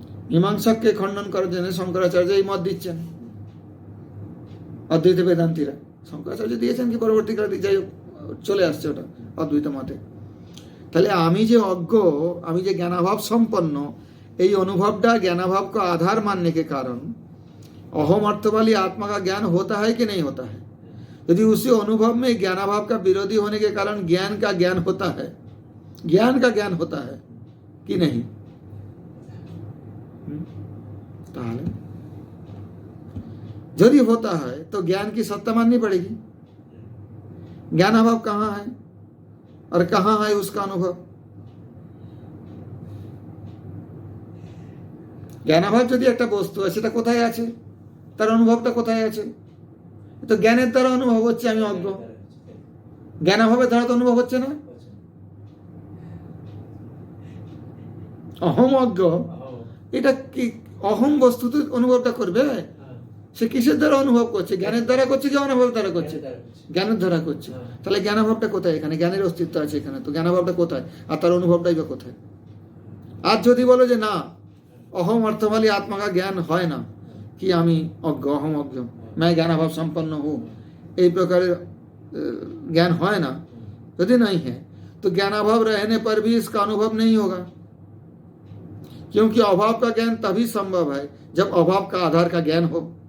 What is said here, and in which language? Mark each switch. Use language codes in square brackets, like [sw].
[bn] মীমাংসককে খণ্ডন করার জন্য শঙ্করাচার্য এই মত দিচ্ছেন, অদ্বৈত বেদান্তীরা। শঙ্করাচার্য দিয়েছেন কি পরবর্তীকালে, যাই হোক চলে আসছে ওটা অদ্বৈত মতে। তাহলে আমি যে অজ্ঞ, আমি যে ज्ञानाभाव संपन्न, এই অনুভবটা [hi] ज्ञानाभाव को आधार मानने के कारण अहम अर्थ वाली आत्मा का ज्ञान होता है कि नहीं होता है? यदि उसी अनुभव में ज्ञानाभाव का विरोधी होने के कारण ज्ञान का ज्ञान होता है, ज्ञान का ज्ञान होता है कि नहीं? ताहले यदि होता है तो ज्ञान की सत्ता माननी पड़ेगी। ज्ञानाभाव कहाँ है और कहाँ है उसका अनुभव? [bn] জ্ঞানাভাব যদি একটা বস্তু আছে, সেটা কোথায় আছে, তার অনুভবটা কোথায় আছে? তো জ্ঞানের দ্বারা অনুভব হচ্ছে আমি অজ্ঞ, জ্ঞানাভাবের দ্বারা তো অনুভব হচ্ছে না। অহম অজ্ঞ, এটা কি অহম বস্তুতে অনুভবটা করবে? সে কিসের দ্বারা অনুভব করছে? জ্ঞানের দ্বারা করছে কি অনুভব দ্বারা করছে? জ্ঞানের দ্বারা করছে। তাহলে জ্ঞানাভাবটা কোথায়? এখানে জ্ঞানের অস্তিত্ব আছে এখানে, তো জ্ঞানাভাবটা কোথায় আর তার অনুভবটাই বা কোথায়? আর যদি বলো যে না, [hi] अहम अर्थ वाली आत्मा का ज्ञान है ना, कि आमी अज्ञ, अहम अज्ञ, मैं ज्ञानाभाव संपन्न हूँ, एक प्रकार ज्ञान है ना, यदि नहीं है तो ज्ञानाभाव रहने पर भी इसका अनुभव नहीं होगा, क्योंकि अभाव का ज्ञान तभी संभव है जब अभाव का आधार का ज्ञान हो।